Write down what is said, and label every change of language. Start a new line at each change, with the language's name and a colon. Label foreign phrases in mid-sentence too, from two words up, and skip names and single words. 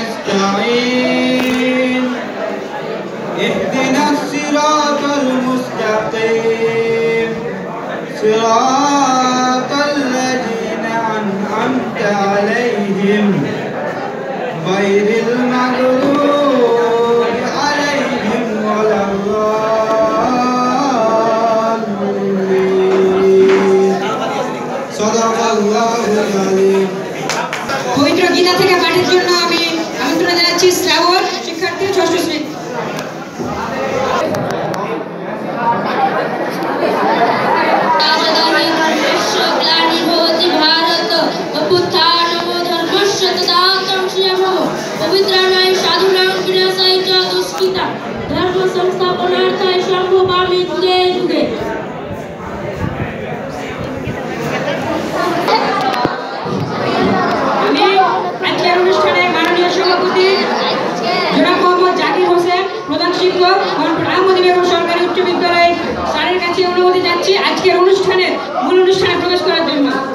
Arabic: نستعين اهدنا الصراط المستقيم صراط الذين أنعمت عليهم غير المغضوب عليهم ولا الضالين صدق الله العظيم.
Bangla: পবিত্র গীতা থেকে পাঠের জন্য আমি আমন্ত্রণ জানাচ্ছি শ্রাবণ শিক্ষার্থী ৬ষ্ঠ শ্রেণী।
Sanskrit: पवित्राणाय साधूनां विनाशाय च दुष्कृता धर्म संस्थापनार्थाय संभवामि युगे युगे।
Bangla: আমি আজকের অনুষ্ঠানে মাননীয় সভাপতি জনাব মোহাম্মদ জাকির হোসেন প্রধান শিক্ষক আহমদী বেগম সরকারি উচ্চ বিদ্যালয় স্যারের কাছে অনুমতি চাচ্ছি আজকের মূল অনুষ্ঠানে প্রবেশ করার জন্য।